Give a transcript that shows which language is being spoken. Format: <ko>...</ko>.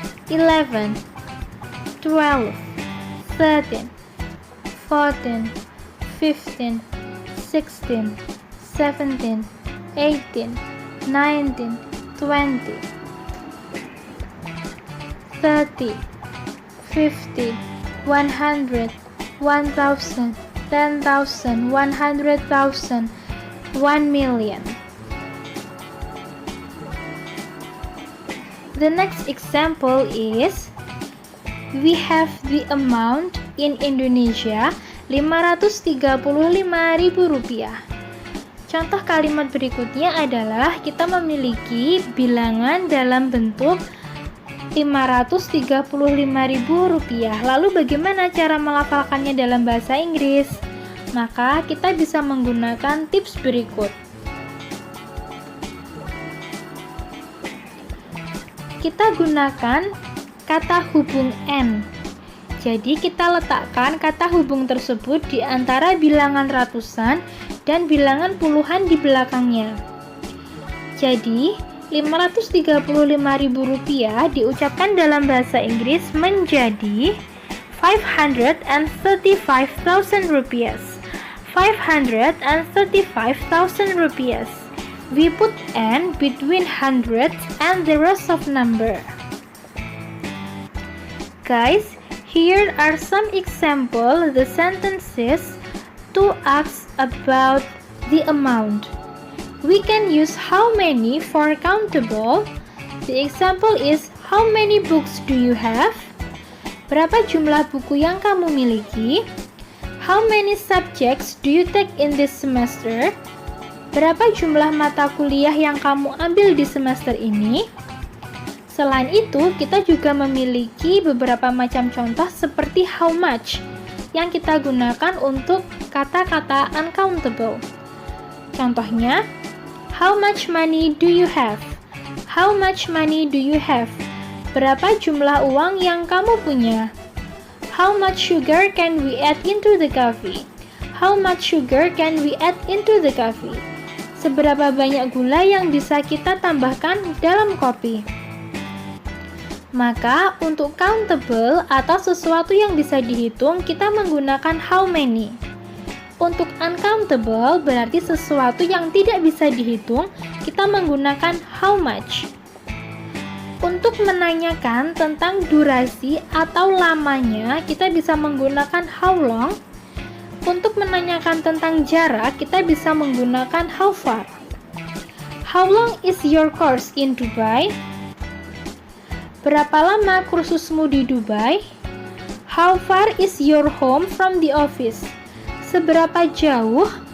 <en>11, 12, 13, 14, 15, 16, 17, 18, 19, 20, 30, 50, 100, 1000, 10,000, 100,000, 1 million. The next example is we have the amount in Indonesia Rp535.000.</en> <id>Contoh kalimat berikutnya adalah kita memiliki bilangan dalam bentuk Rp535.000. Lalu bagaimana cara melafalkannya dalam bahasa Inggris? Maka kita bisa menggunakan tips berikut. Kita gunakan kata hubung N. Jadi kita letakkan kata hubung tersebut di antara bilangan ratusan dan bilangan puluhan di belakangnya. Jadi, Rp535.000 diucapkan dalam bahasa Inggris menjadi Rp535,000.</id> <en>Rp535,000. We put N between hundreds and the rest of number. Guys, here are some example the sentences to ask about the amount. We can use how many for countable. The example is how many books do you have?</en> <id>Berapa jumlah buku yang kamu miliki?</id> <en>How many subjects do you take in this semester?</en> <id>Berapa jumlah mata kuliah yang kamu ambil di semester ini? Selain itu, kita juga memiliki beberapa macam contoh seperti how much yang kita gunakan untuk kata-kata uncountable.</id> <en>Contohnya, how much money do you have? How much money do you have?</en> <id>Berapa jumlah uang yang kamu punya?</id> <en>How much sugar can we add into the coffee? How much sugar can we add into the coffee?</en> <id>Seberapa banyak gula yang bisa kita tambahkan dalam kopi? Maka, untuk countable atau sesuatu yang bisa dihitung, kita menggunakan how many. Untuk uncountable, berarti sesuatu yang tidak bisa dihitung, kita menggunakan how much. Untuk menanyakan tentang durasi atau lamanya, kita bisa menggunakan how long. Untuk menanyakan tentang jarak, kita bisa menggunakan how far.</id> <en>How long is your course in Dubai?</en> <id>Berapa lama kursusmu di Dubai?</id> <en>How far is your home from the office?</en> <id>Seberapa jauh</id>